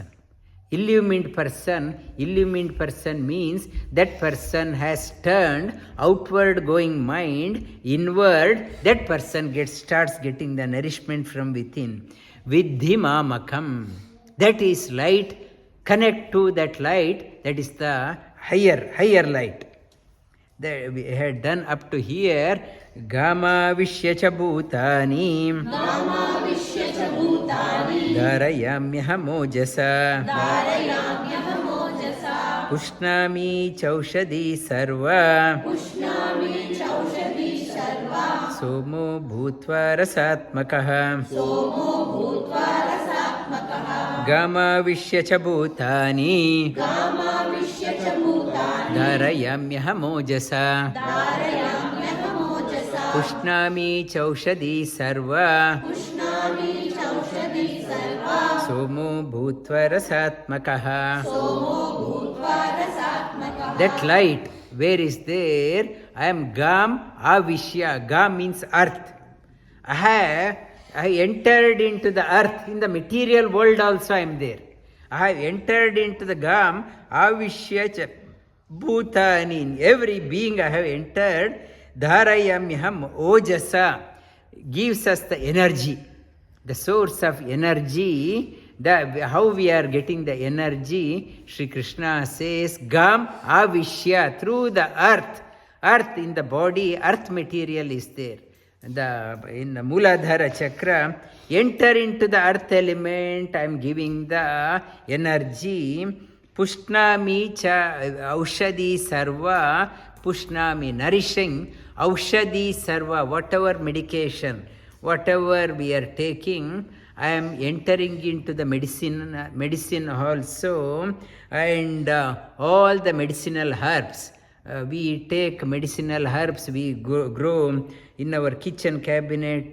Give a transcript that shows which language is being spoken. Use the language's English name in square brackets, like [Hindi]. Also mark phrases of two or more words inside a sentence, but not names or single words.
[English] Illumined person means that person has turned outward going mind inward. That person starts getting the nourishment from within. [Sanskrit] Vidhi mamakam. [English] That is light. Connect to that light. That is the higher light. That we had done up to here. [Sanskrit] āviśhya ca bhūtāni dhārayāmy aham ojasā puṣhṇāmi chauṣhadhīḥ sarvāḥ somo bhūtvā rasātmakaḥ āviśhya ca bhūtāni dhārayāmy aham ojasā puṣhṇāmi chauṣhadhīḥ sarvāḥ somo bhūtvā rasātmakaḥ. [English] That light, where is there? I am [Sanskrit] Gam āviśhya. [English] Gam means earth. I entered into the earth. In the material world also I am there. I have entered into the [Sanskrit] Gam āviśhya bhūtāni. [English] In every being I have entered. [Sanskrit] Dhārayāmy aham ojasā. [English] Gives us the energy, the source of energy. How we are getting the energy? Sri Krishna says, [Sanskrit] Gam āviśhya, [English] through the earth. Earth in the body, earth material is there. In the Mooladhara chakra, enter into the earth element. I am giving the energy. [Sanskrit] Puṣhṇāmi chauṣhadhīḥ sarvāḥ. [English] Puṣhṇāmi, nourishing. [Sanskrit] Auṣhadhīḥ sarvāḥ, [English] whatever medication, whatever we are taking, I am entering into the medicine also, and all the medicinal herbs. We take medicinal herbs, we grow in our kitchen cabinet.